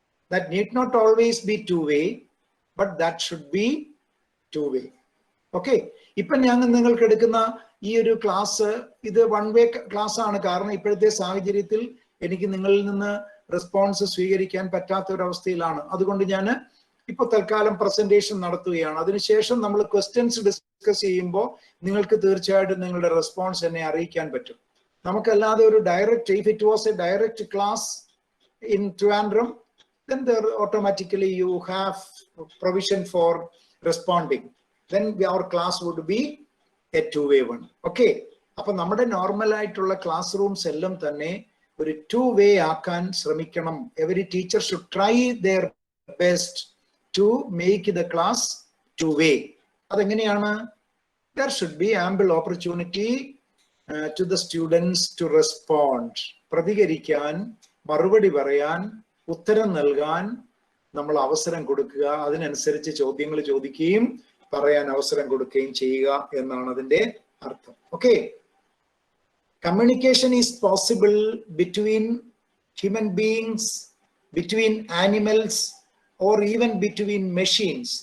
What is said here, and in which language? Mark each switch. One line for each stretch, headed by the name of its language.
English: That need not always be 2-way, but that should be 2-way.
Malayalam: Okay, ഇപ്പൊ ഞാൻ നിങ്ങൾക്ക് എടുക്കുന്ന ഈ ഒരു ക്ലാസ് ഇത് 1-way ക്ലാസ് ആണ്. കാരണം ഇപ്പോഴത്തെ സാഹചര്യത്തിൽ എനിക്ക് നിങ്ങളിൽ നിന്ന് റെസ്പോൺസ് സ്വീകരിക്കാൻ പറ്റാത്ത ഒരു അവസ്ഥയിലാണ്. അതുകൊണ്ട് ഞാൻ ഇപ്പൊ തൽക്കാലം പ്രസന്റേഷൻ നടത്തുകയാണ്. അതിനുശേഷം നമ്മൾ ക്വസ്റ്റ്യൻസ് ഡിസ്കസ് ചെയ്യുമ്പോൾ നിങ്ങൾക്ക് തീർച്ചയായിട്ടും നിങ്ങളുടെ റെസ്പോൺസ് എന്നെ അറിയിക്കാൻ പറ്റും. നമുക്കല്ലാതെ ഒരു direct,
English: if it was a direct class in Trivandrum, then there automatically you have provision for responding. Then our class would be a 2-way one.
Malayalam: Okay, അപ്പൊ നമ്മുടെ നോർമൽ ആയിട്ടുള്ള ക്ലാസ് റൂംസ് എല്ലാം തന്നെ ഒരു 2-way ആക്കാൻ ശ്രമിക്കണം.
English: Every teacher should try their best to make the class 2-way.
Malayalam: അതെങ്ങനെയാണ്?
English: There should be ample opportunity to the students to respond.
Malayalam: പ്രതികരിക്കാൻ, മറുപടി പറയാൻ, ഉത്തരം നൽകാൻ നമ്മൾ അവസരം കൊടുക്കുക. അതിനനുസരിച്ച് ചോദ്യങ്ങൾ ചോദിക്കുകയും പറയാൻ അവസരം കൊടുക്കുകയും ചെയ്യുക എന്നാണ് അതിന്റെ അർത്ഥം.
English: Okay, communication is possible between human beings, between animals or even between machines.